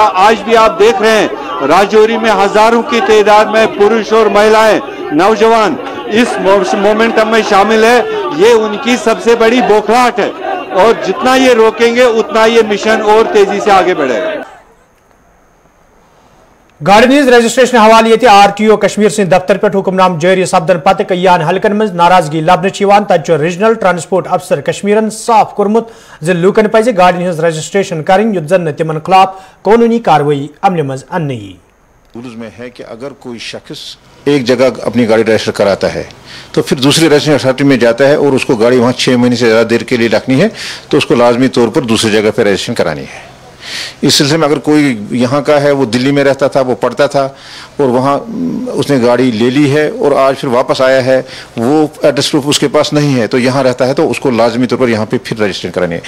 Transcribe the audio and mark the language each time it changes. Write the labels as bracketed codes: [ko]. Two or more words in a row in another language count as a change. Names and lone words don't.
[hi] आज भी आप देख रहे हैं राजौरी में हजारों की तादाद में पुरुष और महिलाएं, नौजवान इस मोमेंटम में शामिल है। ये उनकी सबसे बड़ी बौखलाहट है और जितना ये रोकेंगे उतना ये मिशन और तेजी से आगे बढ़ेगा। [ks] गाड़ियों हज रजिस्ट्रेशन हवाले ये RTO कश्मीर सिंध दफ्तर पे हुक्मनाम जारी सपदन पत कयान हलकन मज नाराजगी लबन तत [en] regional transport officer [ks] कश्मीरन साफ कोर्मुत ज लूकन पज गाड़ियों हज रजिस्ट्रेशन करें युत जन तिमन खिलाफ कानूनी कार्रवाई अमल मज अन यी। [hi] रूल्स में है कि अगर कोई शख्स एक जगह अपनी गाड़ी रजिस्टर कराता है तो फिर दूसरी [en] registration authority [hi] में जाता है और उसको गाड़ी वहाँ 6 महीने से ज़्यादा देर के लिए रखनी है तो उसको लाजमी तौर पर दूसरी जगह पर रजिस्ट्रेशन करानी है। इस सिलसिले में अगर कोई यहाँ का है, वो दिल्ली में रहता था, वो पढ़ता था और वहाँ उसने गाड़ी ले ली है और आज फिर वापस आया है, वो [en] address proof [hi] उसके पास नहीं है तो यहाँ रहता है तो उसको लाजमी तौर पर यहाँ पे फिर रजिस्ट्रेशन करानी है।